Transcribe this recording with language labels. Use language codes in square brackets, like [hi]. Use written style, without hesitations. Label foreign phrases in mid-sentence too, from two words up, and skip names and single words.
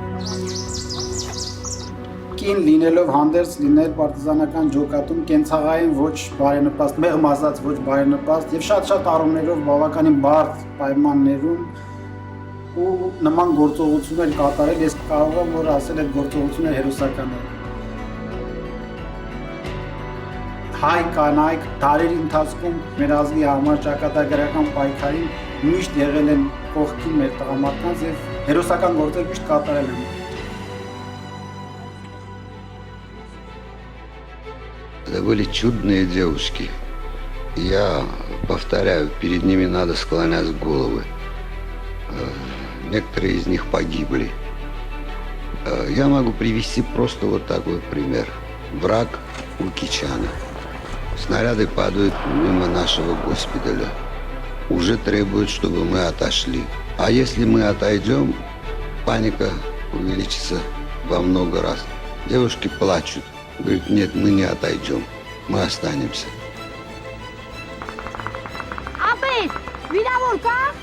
[hy] Կին լինելով հանդերձ լինել պարտիզանական ջոկատում կենցաղային ոչ բարենպաստ, մեղմ ասած ոչ բարենպաստ եւ շատ առումներով բավականին բարդ պայմաններում ու նման գործողություններ կատարել, ես կարող եմ որ ասել այդ գործողությունները հերոսական են։ Հայ կանայք դարերի ընթացքում մեր ազգի համար ճակատագրական պայքարին միշտ եղել են կողքին մեր տղամարդկանց եւ հերոսական գործեր միշտ կատարել են։ [ru] Это были чудные девушки. Я повторяю, перед ними надо склонять головы. Некоторые из них погибли. Я могу привести просто вот такой пример. Враг Лукичана. Снаряды падают мимо нашего госпиталя. Уже требуют, чтобы мы отошли. А если мы отойдем, паника увеличится во много раз. Девушки плачут. Говорит, нет, мы не отойдем, мы останемся. [hy] Ապետ, վիրավոր կա։